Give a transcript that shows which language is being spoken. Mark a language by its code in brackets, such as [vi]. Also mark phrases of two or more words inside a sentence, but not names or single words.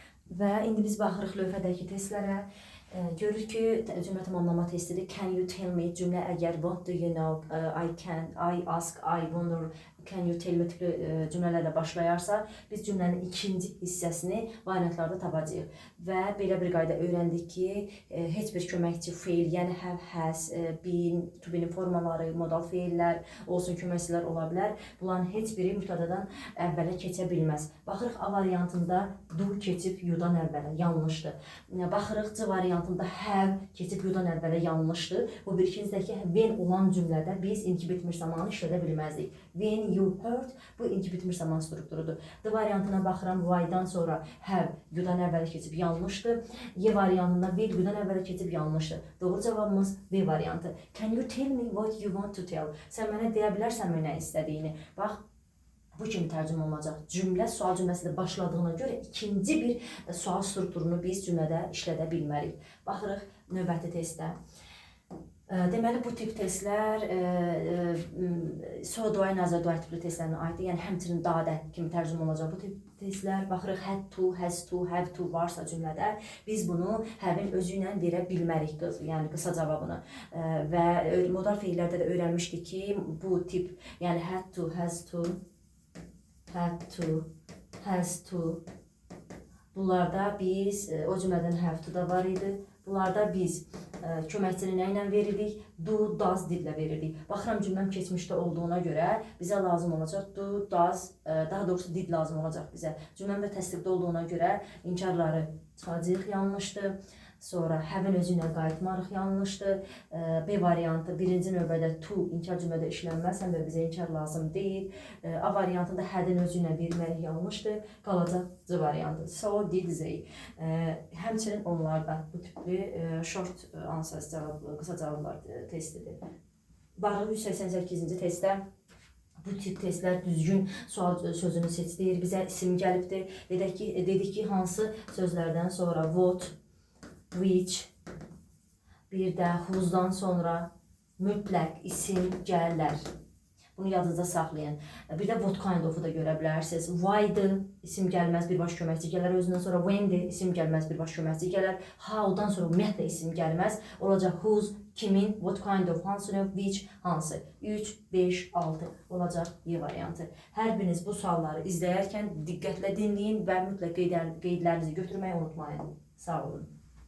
[az] Və indi biz baxırıq lövhədəki testlərə. Görürük ki, cümlə tamamlama testidir. [en] Can you tell me [az] cümlə əgər [en] what do you know, I can, I ask, I wonder, can you tell me [az] tipli cümlələrlə başlayarsa, biz cümlənin ikinci hissəsini variantlarda tapacağıq. Və belə bir qayda öyrəndik ki, heç bir köməkçi feil, yəni [en] have, has, been, to be'nin [az] formaları, modal feillər olsun, köməkçilər ola bilər. Bunların heç biri mübtədadan əvvələ keçə bilməz. Baxırıq A variantında do keçib you-dan əvvələ, yanlışdır. Baxırıq C variantında have keçib you-dan əvvələ, yanlışdır. Bu bir ikincədəki when olan cümlədə biz indiki bitmiş zamanı işlədə bilməzdik. [en] When you heard, [az] bu indiki bitmiş zaman strukturudur. D variantına baxıram, why-dan sonra [en] have you- [az] dan əvvələ keçib, yanlışdır. Y variantında [en] will you- [az] dan əvvələ keçib, yanlışdır. Doğru cavabımız B variantı. [en] Can you tell me what you want to tell? [az] Sən mənə deyə bilərsənmi nə istədiyini? Bax, bu kimi tərcümə olacaq. Cümlə sual cümləsində başladığına görə ikinci bir sual strukturunu biz cümlədə işlədə bilmərik. Baxırıq növbəti testdə. Deməli, bu tip testlər [en] so do I, nazar do I [az] tipli testlərinə aiddir. Yəni, həmçinin dadə kimi tərcümə olacaq bu tip testlər. Baxırıq, [en] had to, has to, have to [az] varsa cümlədə biz bunu have-in özü ilə verə bilmərik, yəni qısa cavabını. Və modal feillərdə də öyrənmişdik ki, bu tip, yəni [en] had to, has to, has to, [az] bunlarda biz, o cümlədən [en] have to [az] da var idi. Bunlarda biz köməkçini nə ilə veririk? [en] Do, does [az] dillə veririk. Baxıram cümləm keçmişdə olduğuna görə bizə lazım olacaq [en] do, does, [az] daha doğrusu did lazım olacaq bizə. Cümləm də təsdiqdə olduğuna görə inkarları çıxacaq, yanlışdır. Sonra have-in özü ilə qayıtmarıq, yanlışdır. B variantı birinci növbədə to inkar cümlədə işlənməz, həm də bizə inkar lazım deyil. A variantında had-in özü ilə vermək yanlışdır. Qalacaq C variantı. [en] So did they. [az] Həmçinin onlarda bu tipli [en] short answers [az] cavabı, qısa cavablar testidir. Baxırıq 188-ci testdə. Bu tip testlər düzgün sual sözünü seçdir. Bizə isim gəlibdir. Dedik ki, hansı sözlərdən sonra [en] what, which, [az] bir də who'dan sonra mütləq isim gələr. Bunu yadınızda saxlayın. Bir də [en] what kind of- [az] u da görə bilərsiniz. Why-dır, isim gəlməz, birbaş köməkçi gələr. Özündən sonra when-dir, isim gəlməz, birbaş köməkçi gələr. How-dan sonra ümumiyyətlə isim gəlməz. Olacaq whose, kimin, [en] what kind of, [az] hansı növ, which, hansı. 3, 5, 6 olacaq Y variantı. Hər biriniz bu sualları izləyərkən diqqətlə dinləyin və mütləq qeydlərinizi götürməyi unutmayın. Sağ olun.